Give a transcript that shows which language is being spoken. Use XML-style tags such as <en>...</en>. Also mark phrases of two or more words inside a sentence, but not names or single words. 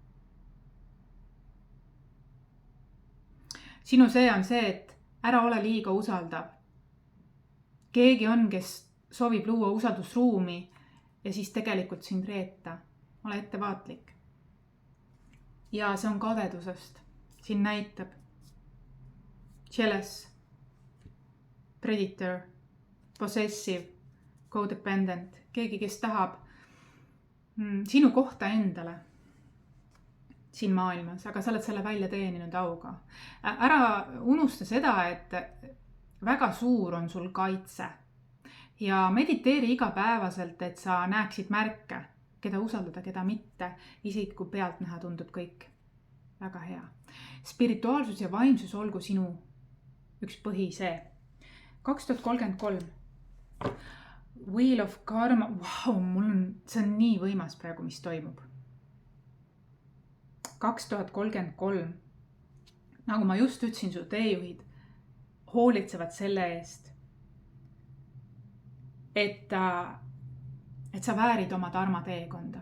<et>Sinu see on see, et ära ole liiga usaldav. Keegi on, kes soovib luua usaldusruumi ja siis tegelikult sind reeta. Ole ettevaatlik. Ja see on kadedusest. Siin näitab.</et> <en>Jealous, predator, possessive, codependent.</en> <et>Keegi, kes tahab sinu kohta endale siin maailmas, aga sa oled selle välja teeninud auga. Ära unusta seda, et väga suur on sul kaitse ja mediteeri igapäevaselt, et sa näeksid märke, keda usaldada, keda mitte, isegi kui pealt näha tundub kõik väga hea. Spirituaalsus ja vaimsus olgu sinu üks põhisee. 2033.</et> <en>Wheel of Karma,</en> <et>see on nii võimas praegu, mis toimub. 2033. Nagu ma just ütlesin, su teejuhid hoolitsevad selle eest, et sa väärid oma dharma teekonda.</et>